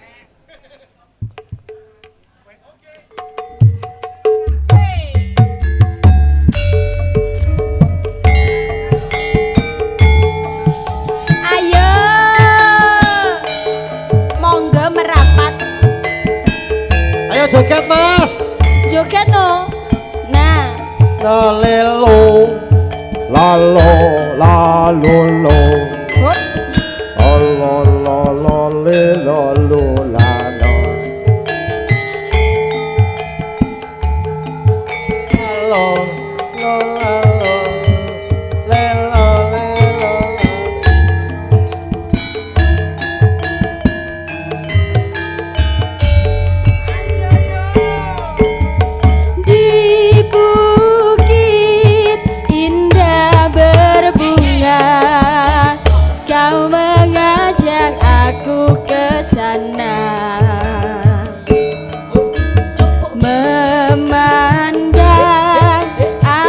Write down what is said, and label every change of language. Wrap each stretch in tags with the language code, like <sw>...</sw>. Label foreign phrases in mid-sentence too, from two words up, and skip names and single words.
<jv>Ayo. Monggo merapat. Ayo joget Mas. Joget no. Nah. Lelo lalo lalo Hop. lo lelo lalo lalo lalo lelo lelo</jv> <id>Di bukit indah berbunga, kau mengajak aku ke sana, memandang</id>